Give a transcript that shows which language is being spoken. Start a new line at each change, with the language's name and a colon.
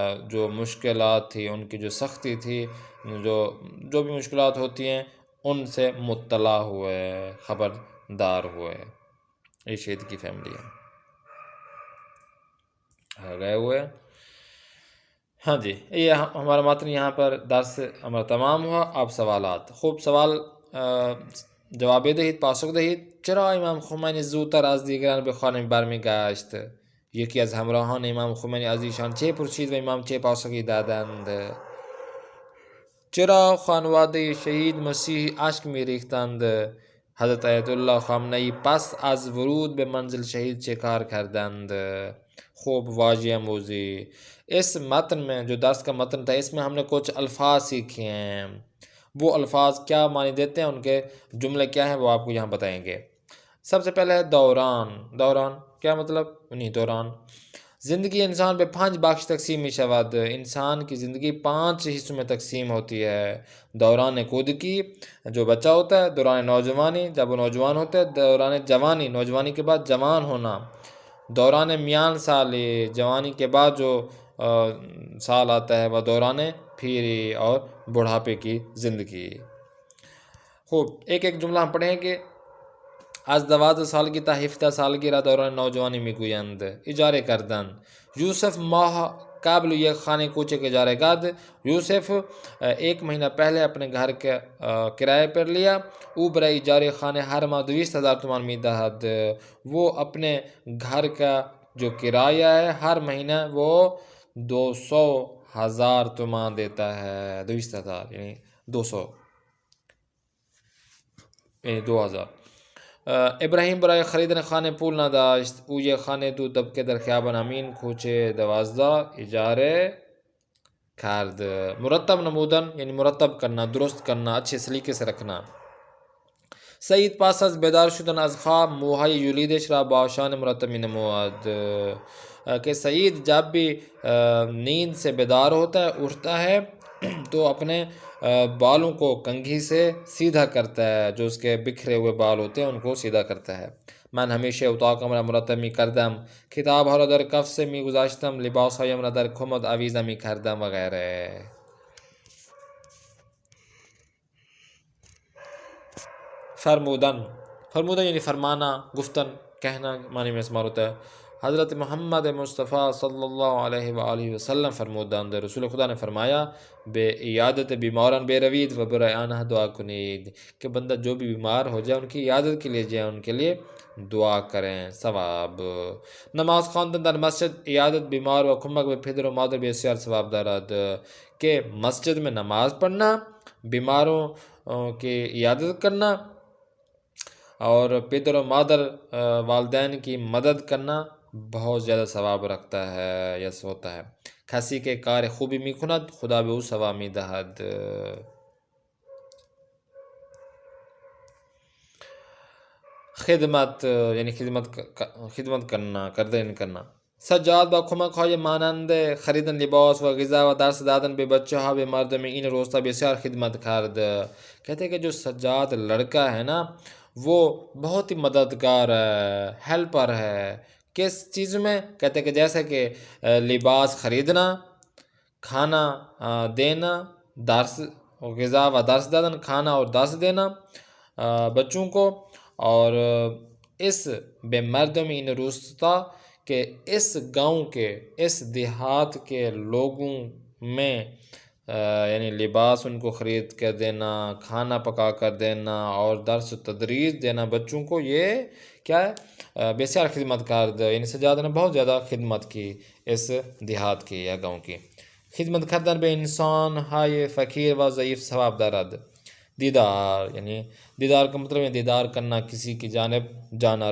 Urdu: جو مشکلات تھی، ان کی جو سختی تھی، جو بھی مشکلات ہوتی ہیں ان سے مطلع ہوئے، خبردار ہوئے۔ یہ شہید کی فیملی ہے، گئے ہوئے۔ ہاں جی، یہ ہمارا متن یہاں پر درس ہمارا تمام ہوا۔ اب سوالات، خوب سوال
Persian: جواب دهید، پاسخ دهید. چرا امام خمینی زودتر از دیگران به خانه برمیگشت؟ یکی از همراهان امام خمینی از ایشان چه پرسید و امام چه پاسخی دادند؟ چرا خانواده شهید مسیحی اشک می‌ریختند؟ حضرت آیت الله خامنه‌ای پس از ورود به منزل شهید چه کار کردند؟ خوب واضح موضوع.
Urdu: اس متن میں جو درس کا متن تھا اس میں ہم نے کچھ الفاظ سیکھے ہیں، وہ الفاظ کیا معنی دیتے ہیں، ان کے جملے کیا ہیں وہ آپ کو یہاں بتائیں گے۔ سب سے پہلے ہے دوران۔ دوران کیا مطلب؟ نہیں، دوران
Persian: زندگی انسان پہ 5 بخش تقسیم می شود،
Urdu: انسان کی زندگی 5 حصوں میں تقسیم ہوتی ہے۔ دوران کودکی جو بچہ ہوتا ہے، دوران نوجوانی جب وہ نوجوان ہوتا ہے، دوران جوانی نوجوانی کے بعد جوان ہونا، دوران میان سالی جوانی کے بعد جو سال آتا ہے وہ دوران پیری اور بڑھاپے کی زندگی۔ خوب، ایک ایک جملہ ہم پڑھیں گے۔
Persian: از 12 سالگی تا 17 سالگی را دوران نوجوانی میگویند. اجاره کردن. یوسف ماہ قبل یک خانه کوچک اجاره کرد.
Urdu: یوسف 1 مہینہ پہلے اپنے گھر کے کرایہ پر لیا.
Persian: او برای اجاره خانه ہر ماہ 200,000 تومان میدهد.
Urdu: وہ اپنے گھر کا جو کرایہ ہے ہر مہینہ وہ 200,000 تومان دیتا ہے۔ 200,000 یعنی 200 یعنی 2000۔
Persian: ابراهیم برای خریدن خانه پول نداشت. او یک خانه 2 طبقه در خیابان امین کوچه 12 اجاره کرد.
Urdu: مرتب نمودن یعنی مرتب کرنا، درست کرنا، اچھے سلیقے سے رکھنا.
Persian: سعید پس از بیدار شدن از خواب موهای یولیدش را با شان مرتب می نمود.
Urdu: کہ سعید جب بھی نیند سے بیدار ہوتا ہے، اٹھتا ہے تو اپنے بالوں کو کنگھی سے سیدھا کرتا ہے، جو اس کے بکھرے ہوئے بال ہوتے ہیں ان کو سیدھا کرتا ہے.
Persian: من همیشه اتاقم را مرتب می کردم، کتابها را در کف سے می گذاشتم، لباسهایم را در کمد آویزان می کردم و غیره.
Urdu: فرمودن یعنی فرمانا، گفتن، کہنا معنی میں استعمال ہوتا ہے. حضرت محمد مصطفیٰ صلی اللہ علیہ وآلہ وسلم فرمودند، رسول خدا نے فرمایا،
Persian: بے عیادت بیماران بے روید و برای آنها دعا کنید،
Urdu: کہ بندہ جو بھی بیمار ہو جائے ان کی عیادت کے لیے جائے، ان کے لیے دعا کریں.
Persian: ثواب نماز خواندن در مسجد عیادت بیمار و کمک به پدر و مادر بسیار ثواب دارد.
Urdu: کہ مسجد میں نماز پڑھنا، بیماروں کی عیادت کرنا اور پدر و مادر والدین کی مدد کرنا بہت زیادہ ثواب رکھتا ہے، یس ہوتا ہے.
Persian: کسی کے کار خوبی می کند خدا به او ثواب می دهد.
Urdu: خدمت یعنی خدمت کرنا، کردن کرنا.
Persian: سجاد با کمک های مانند خریدن لباس و غذا و درس دادن به بچه ها به مردم این روستا بسیار خدمت کرد.
Urdu: کہتے ہیں کہ جو سجاد لڑکا ہے نا وہ بہت ہی مددگار ہے، ہیلپر ہے. کس چیز میں؟ کہتے ہیں کہ جیسے کہ لباس خریدنا، کھانا دینا، درس
Persian: غذا و درس دادن،
Urdu: کھانا اور درس دینا بچوں کو. اور اس
Persian: بے مردم این روستا
Urdu: کہ اس گاؤں کے، اس دیہات کے لوگوں میں یعنی لباس ان کو خرید کر دینا، کھانا پکا کر دینا اور درس و تدریس دینا بچوں کو، یہ کیا ہے؟
Persian: بسیار خدمت کار.
Urdu: یعنی سجاد نے بہت زیادہ خدمت کی اس دیہات کی یا گاؤں کی.
Persian: خدمت کردن به انسان های فقیر و ضعیف ثواب دارد.
Urdu: دیدار یعنی دیدار کا مطلب ہے دیدار کرنا، کسی کی جانب جانا.